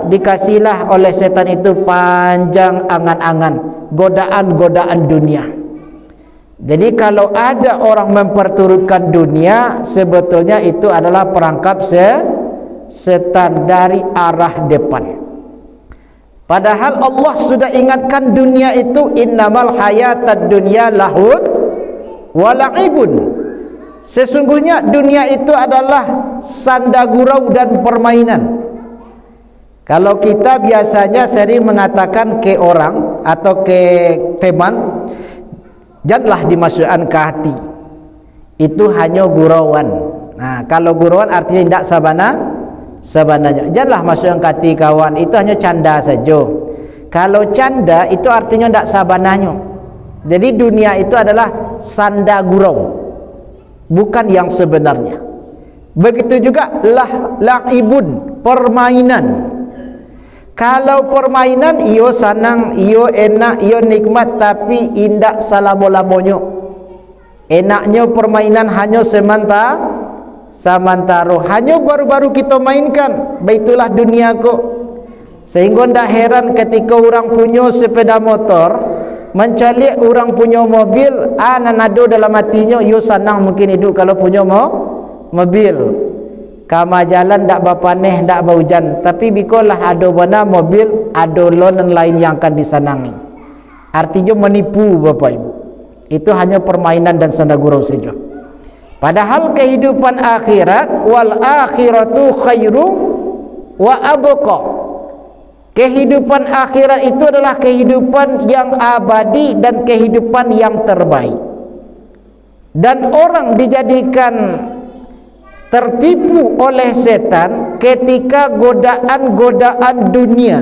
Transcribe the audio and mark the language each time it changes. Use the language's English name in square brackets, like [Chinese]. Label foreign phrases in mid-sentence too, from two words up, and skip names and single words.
[Indonesian] Dikasihlah oleh setan itu panjang angan-angan, godaan-godaan dunia. Jadi kalau ada orang memperturutkan dunia, sebetulnya itu adalah perangkap setan dari arah depan. Padahal Allah sudah ingatkan dunia itu [Arabic] إنما الحياة الدنيا لهو ولعب. [Indonesian] Sesungguhnya dunia itu adalah sanda gurau dan permainan. Kalau kita biasanya sering mengatakan ke orang atau ke teman, janganlah dimasukkan ke hati, itu hanya gurauan. Nah, kalau gurauan artinya tidak sabananya. Janganlah masukkan ke hati kawan, itu hanya canda saja. Kalau canda itu artinya tidak sabananya. Jadi dunia itu adalah sanda gurau, bukan yang sebenarnya. Begitu juga la'ibun, permainan. [Minangkabau] Kalau permainan iyo senang, iyo enak, iyo nikmat, tapi indak salamo-lamonyo. [Indonesian] Enaknya permainan hanya sementara, hanya baru-baru kita mainkan. [Minangkabau] Baitulah dunia kok. [Indonesian] Sehingga tidak heran ketika orang punya sepeda motor mencalik orang punya mobil, nanado dalam hatinya, iyo senang mungkin hidup kalau punya mobil. [Minangkabau] Kama jalan dak bapaneh dak baujan, tapi bikolah ado bana mobil, ado loan lain yang akan disanangi. [Indonesian] Artinya menipu Bapak Ibu. Itu hanya permainan dan sanda gurau saja. Padahal kehidupan akhirat, [Arabic] والآخرة خير وأبقى. [Indonesian] Kehidupan akhirat itu adalah kehidupan yang abadi dan kehidupan yang terbaik. Dan orang dijadikan tertipu oleh setan ketika godaan-godaan dunia.